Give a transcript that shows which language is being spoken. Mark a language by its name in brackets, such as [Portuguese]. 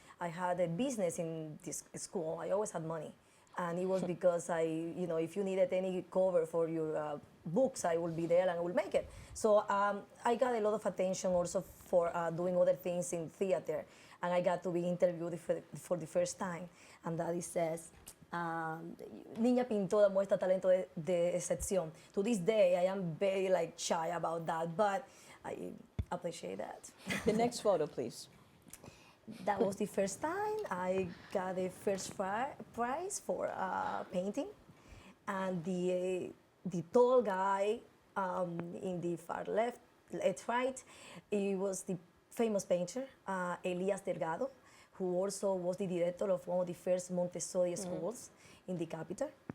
[English] I had a business in this school. I always had money. And it was because if you needed any cover for your books, I will be there and I will make it. So I got a lot of attention also for doing other things in theater. And I got to be interviewed for the first time. And Daddy says, [Spanish] Niña pintora muestra talento de excepción. [English] To this day, I am very like shy about that, but I appreciate that. The next photo, please. That was the first time I got the first prize for painting, and the tall guy in the far left, right, he was the famous painter Elias Delgado, who also was the director of one of the first Montessori schools in the capital.